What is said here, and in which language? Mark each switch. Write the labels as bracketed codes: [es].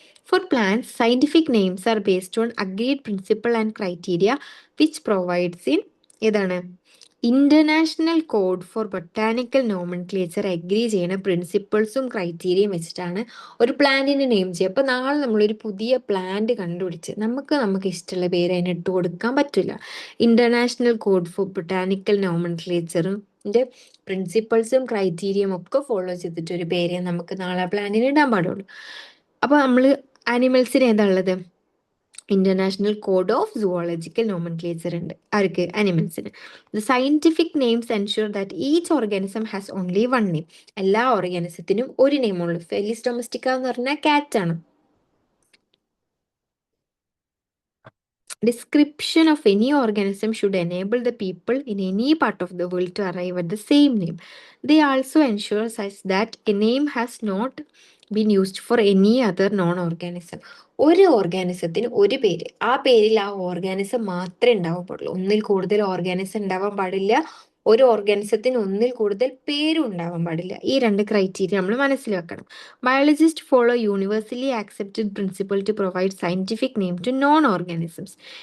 [en] For plants, scientific names are based on agreed principle and criteria which provides in [ml] ഏതാണ് international code four botanical nomenclature agri ചെയ്യുന്ന പ്രിൻസിപ്പിൾസും ക്രൈറ്റീരിയയും വെച്ചിട്ടാണ് ഒരു പ്ലാന്റിന് name ചെയ്യുക. അപ്പോൾ നാളെ നമ്മളൊരു പുതിയ പ്ലാന്റ് കണ്ടുപിടിച്ച് നമുക്ക് ഇഷ്ടമുള്ള പേര് അതിന് ഇട്ട് കൊടുക്കാൻ പറ്റില്ല. ഇന്റർനാഷണൽ കോഡ് ഫോർ ബൊട്ടാനിക്കൽ നോമൻക്ലേച്ചറിന്റെ പ്രിൻസിപ്പിൾസും ക്രൈറ്റീരിയയും ഒക്കെ ഫോളോ ചെയ്തിട്ട് ഒരു പേര് നമുക്ക് നാളെ പ്ലാന്റിന് ഇടാൻ പാടുള്ളൂ. അപ്പോൾ നമ്മൾ ആനിമൽസിന് ഏതാ ഉള്ളത്? International code of zoological nomenclature ഉണ്ട് ആർക്ക്? അനിമൽസിന്. [en] The scientific names ensure that each organism has only one name. [ml] എല്ലാ ഓർഗാനിസത്തിനും ഒരു നെയിമുള്ളൂ. ഫെലിസ് ഡൊമസ്റ്റിക്ക എന്ന് പറഞ്ഞാൽ കാറ്റ് ആണ്. [en] Description of any organism should enable the people in any part of the world to arrive at the same name. They also ensure such that a name has not been used for any other non-organism. [ml] ഒരു ഓർഗാനിസത്തിന് ഒരു പേര്, ആ പേരിൽ ആ organism മാത്രമേ ഉണ്ടാവാൻ പാടുള്ളൂ. ഒന്നിൽ കൂടുതൽ ഓർഗാനിസം ഉണ്ടാവാൻ പാടില്ല. ഒരു ഓർഗാനിസത്തിന് ഒന്നിൽ കൂടുതൽ പേരും ഉണ്ടാവാൻ പാടില്ല. ഈ രണ്ട് ക്രൈറ്റീരിയ നമ്മൾ മനസ്സിൽ വെക്കണം. [en] Biologist follow universally accepted principle to provide scientific name to known organisms.